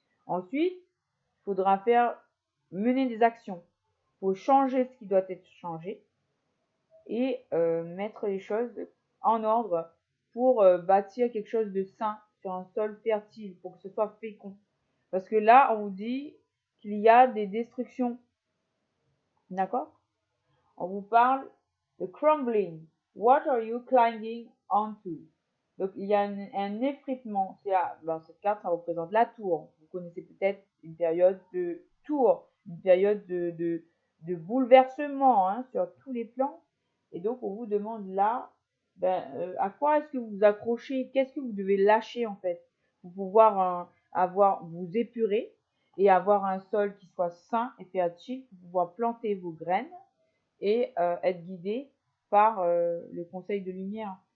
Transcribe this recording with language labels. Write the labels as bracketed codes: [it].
[fr] Ensuite, il faudra mener des actions pour changer ce qui doit être changé et mettre les choses en ordre pour bâtir quelque chose de sain sur un sol fertile, pour que ce soit fécond. Parce que là, on vous dit qu'il y a des destructions. D'accord? On vous parle de crumbling. [en] What are you climbing onto? [fr] Donc, il y a un effritement. Cette carte, ça représente la tour. Vous connaissez peut-être une période de tour, une période de bouleversement, hein, sur tous les plans. Et donc, on vous demande là, à quoi est-ce que vous vous accrochez? Qu'est-ce que vous devez lâcher, en fait, pour pouvoir vous épurer et avoir un sol qui soit sain et fertile pour pouvoir planter vos graines et être guidé par le conseil de lumière.